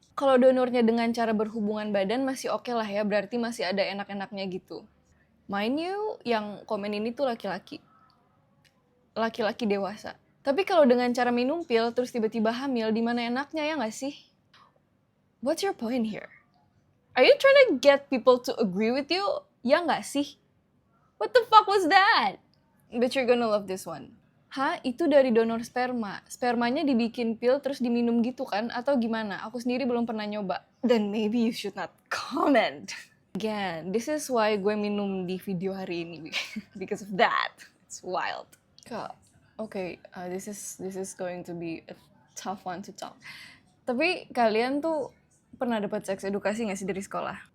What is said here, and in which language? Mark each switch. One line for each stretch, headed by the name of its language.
Indonesian: Kalau donornya dengan cara berhubungan badan masih oke lah ya, berarti masih ada enak-enaknya gitu.
English: Mind you,
Indonesian: yang komen ini tuh laki-laki. Laki-laki dewasa. Tapi kalau dengan cara minum pil terus tiba-tiba hamil, di mana enaknya ya nggak sih?
English: What's your point here? Are you trying to get people to agree with you?
Indonesian: Ya nggak sih?
English: What the fuck was that? But you're gonna love this one.
Indonesian: Hah? Itu dari donor sperma. Spermanya dibikin pil terus diminum gitu kan? Atau gimana? Aku sendiri belum pernah nyoba.
English: Then maybe you should not comment. Again, this is why
Indonesian: gue minum di video hari ini.
English: Because of that. It's wild. Okay, this is going to be a tough one to talk.
Indonesian: Tapi kalian tuh pernah dapat sex edukasi nggak sih dari sekolah?